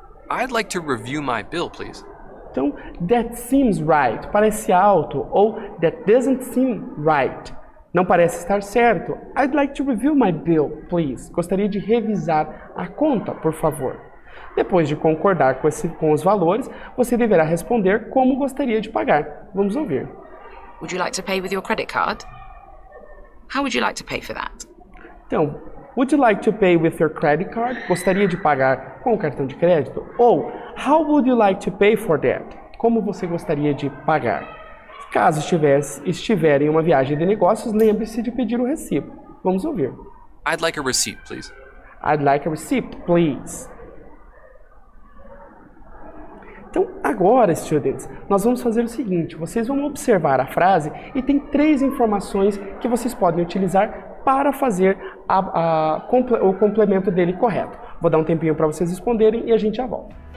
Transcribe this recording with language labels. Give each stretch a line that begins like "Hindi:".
English: I'd like to review my bill, please.
Portuguese: Então,
English: that seems right
Portuguese: parece alto, ou
English: that doesn't seem right.
Portuguese: Não parece estar certo.
English: I'd like to review my bill, please.
Portuguese: Gostaria de revisar a conta, por favor. Depois de concordar com os valores, você deverá responder como gostaria de pagar. Vamos ouvir.
English: Would you like to pay with your credit card? How would you like to pay for that?
Portuguese: Então,
English: Would you like to pay with your credit card?
Portuguese: Gostaria de pagar com o cartão de crédito?
English: Ou how would you like to pay for that?
Portuguese: Como você gostaria de pagar? Caso estiver em uma viagem de negócios, lembre-se de pedir o recibo. Vamos ouvir.
English: I'd like a receipt, please. I'd like a receipt, please.
Portuguese: Então, agora, students, nós vamos fazer o seguinte. Vocês vão observar a frase e tem 3 informações que vocês podem utilizar para fazer o complemento dele correto. Vou dar um tempinho para vocês responderem e a gente já volta.